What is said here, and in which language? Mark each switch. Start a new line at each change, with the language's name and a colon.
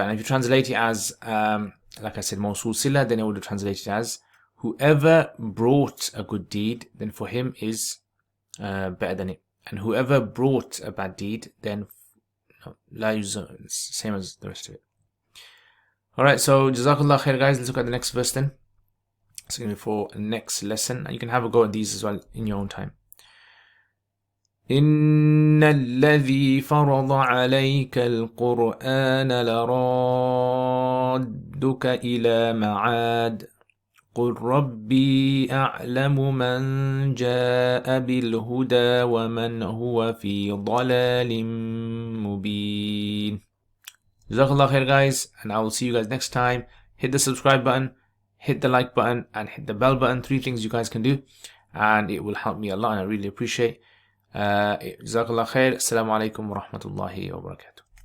English: And if you translate it as, like I said, Mawsul Sila, then it would have translated as whoever brought a good deed, then for him is better than it. And whoever brought a bad deed, then la yujza, same as the rest of it. Alright, so Jazakallah khair, guys. Let's look at the next verse then. It's going to be for the next lesson. And you can have a go at these as well in your own time.
Arabic: إن الذي فرض عليك القرآن لرادك إلى معاد قل ربي أعلم من جاء بالهدى ومن هو في ضلال مبين.
English: Jazakallah khair, guys, and I will see you guys next time. Hit the subscribe button, hit the like button, and hit the bell button. 3 things you guys can do, and it will help me a lot, and I really appreciate. Jazakallah khair. Assalamu alaikum wa rahmatullahi wa barakatuh.